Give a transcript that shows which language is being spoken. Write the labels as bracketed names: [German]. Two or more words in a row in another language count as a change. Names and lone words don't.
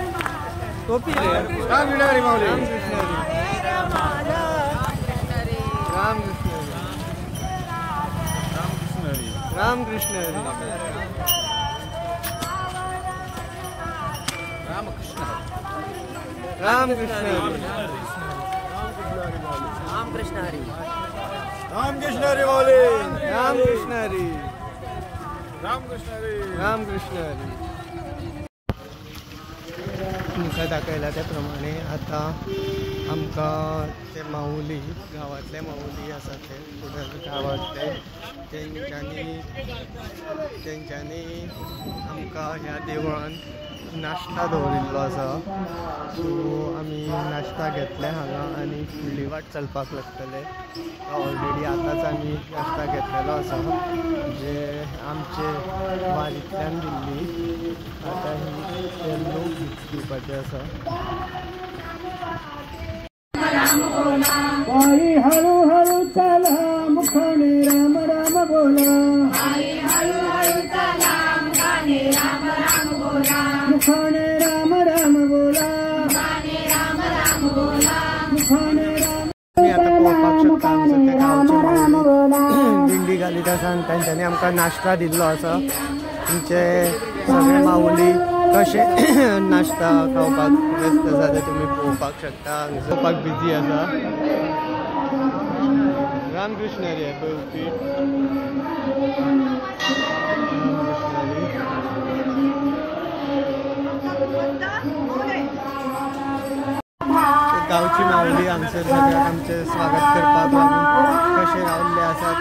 [Marathi] टोपी रामकृष्ण हरी माऊली रामकृष्ण हरी रामकृष्ण हरी रामकृष्ण हरी रामकृष्ण हरी माऊली रामकृष्ण हरी रामकृष्ण हरी रामकृष्ण हरी [Konkani] तुमकां दाखयला त्या प्रमाणे आता आमकां ते माऊली गांवांतले माऊली आसा ते कुडल गांवांतले तेंच्यांनी आमकां ह्या देवळान नाश्ता दवरिल्लो आसा सो आमी नाश्ता घेतले हांगा आनी फुडली वाट चलपाक लागतले ऑलरेडी आतांच आमी नाश्ता घेतलेलो आसा जे आमचे वारींतल्यान दिल्ली आतां ही ते लोक दिवपाचे आसा [Marathi] आई हळू हळू चला मुखाने राम राम बोला मुखाने राम राम बोला मुखाने राम [Konkani] तुम्ही आता पळोवपाक शकता हांगसर ते गांवचे माऊली दिंडी घालीत आसा आनी तांच्यांनी आमकां नाश्ता दिल्लो आसा आमचे सगळे माऊली कसे नाश्ता खावपाक व्यस्त आसा ते तुमी पळोवपाक शकता. हांगा बिजी आसा. रामकृष्ण रे पळोवपी गावची माऊली हांगसर सगळ्याक आमचे स्वागत करपाक लागून कशे रावल्ले आसात.